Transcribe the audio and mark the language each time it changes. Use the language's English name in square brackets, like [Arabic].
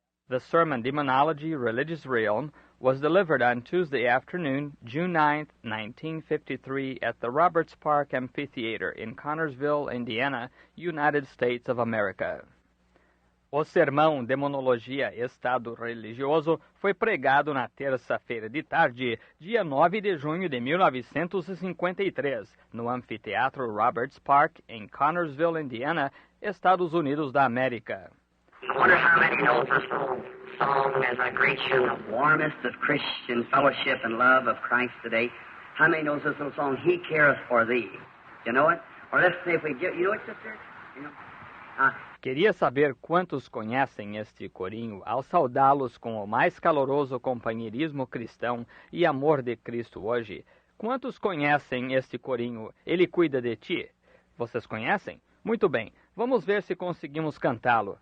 [English] the sermon Demonology, Religious Realm, was delivered on Tuesday afternoon, June 9, 1953, at the Roberts Park Amphitheater in Connersville, Indiana, United States of America. [Portuguese] O sermão Demonologia, Estado Religioso foi pregado na terça-feira de tarde, dia 9 de junho de 1953, no Anfiteatro Roberts Park, em Connersville, Indiana, Estados Unidos da América. [English] I wonder how many know this little song as I greet you in the warmest of Christian fellowship and love of Christ today. How many knows this little song, He Careth for Thee? You know it? Or let's say if we get, you know it, sister? You know? [Portuguese] Queria saber quantos conhecem este corinho ao saudá-los com o mais caloroso companheirismo cristão e amor de Cristo hoje. Quantos conhecem este corinho? Ele cuida de ti. Vocês conhecem? Muito bem. Vamos ver se conseguimos cantá-lo.